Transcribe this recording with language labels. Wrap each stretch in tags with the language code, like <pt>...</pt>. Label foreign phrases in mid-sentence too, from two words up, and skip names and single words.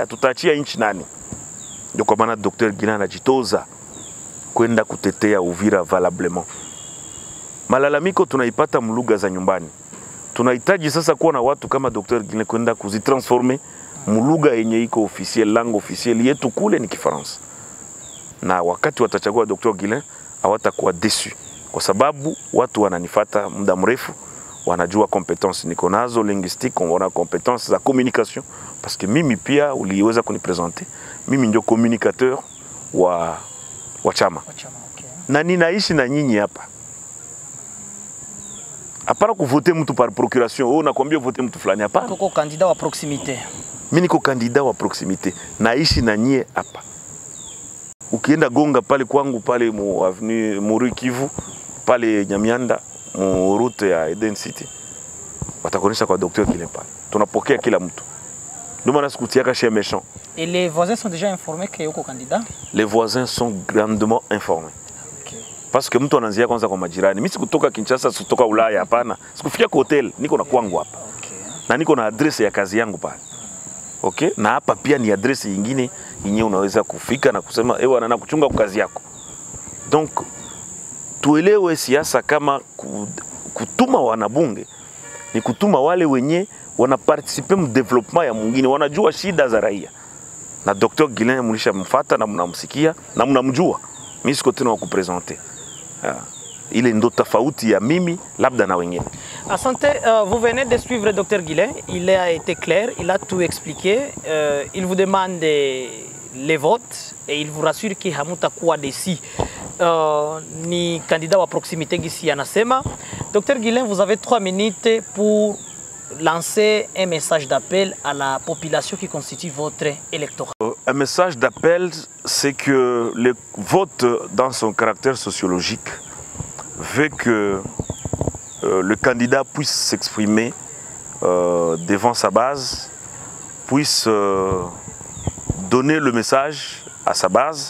<sw>Tutaachia nchi nani? Ndio kwa maana Dr. Guillain anajitoza kwenda kutetea Uvira valablement. Malalamiko tunaipata mlugha za nyumbani. Tunahitaji sasa kuwa na watu kama Dr. Guillain kwenda kuzitransformer mlugha yenye iko officiel,</sw> <fr>langue officiel</fr> <sw>yetu kule ni Kifaransa. Na wakati watachagua Dr. Guillain hawatakuwa déçu kwa sababu watu wananifuata muda mrefu, wanajua compétence niko nazo linguistique, wana compétence za communication</sw> <fr>parce que</fr> <sw>mimi pia uliweza kunipresenter, mimi ndio communicateur wa chama. Okay. Na ninaishi na nyinyi hapa. Hapana kuvote mtu</sw> <fr>par procuration.</fr> <sw>Oh, nakwambia vote mtu fulani hapana. Tuko candidat wa proximité. Mimi niko candidat wa proximité. Naishi na nyie hapa. Ukienda Gonga pale kwangu pale mu avenue Muri Kivu pale Nyamianda mu route ya Eden City. Watakonesha kwa Dr. Guillain pale. Tunapokea kila mtu. Ndio maana sikutiaka</sw> <fr>chez méchant. Et les voisins sont déjà informés que yuko candidat? Les voisins sont grandement informés. Okay. Parce que</fr> <sw>mtu anaanzia kwanza kwa majirani. Mimi sikutoka Kinshasa, sikutoka Ulaya hapana. Sikufikia kwa hotel, niko na kwangu hapa. Okay. Na niko na address ya kazi yangu pale. Okay? Na hapa pia ni address nyingine yenyewe unaweza kufika na kusema ewa na kuchunga kwa kazi yako. Donc tuelewe siasa kama kutuma wanabunge ni kutuma wale wenye wanaparticipe mu development ya mwingine, wanajua shida za raia. Na Dr. Guillain mlishamfuata na mnamsikia na mnamjua. Mimi siko tena wa kupresenter. Ile ndo tofauti ya mimi labda na wengine. Asante,</sw> <fr>vous venez de suivre Dr. Guillain, il a été clair, il a tout expliqué. Il vous demande les votes et il vous rassure que</fr> <sw>hamutakuwa desi ni candidat wa proximité gisi anasema.</sw> <fr>Dr. Guillain, vous avez 3 minutes pour lancer un message d'appel à la population qui constitue votre électorat. Un message d'appel, c'est que le vote dans son caractère sociologique veut que le candidat puisse s'exprimer devant sa base, puisse donner le message à sa base.</fr>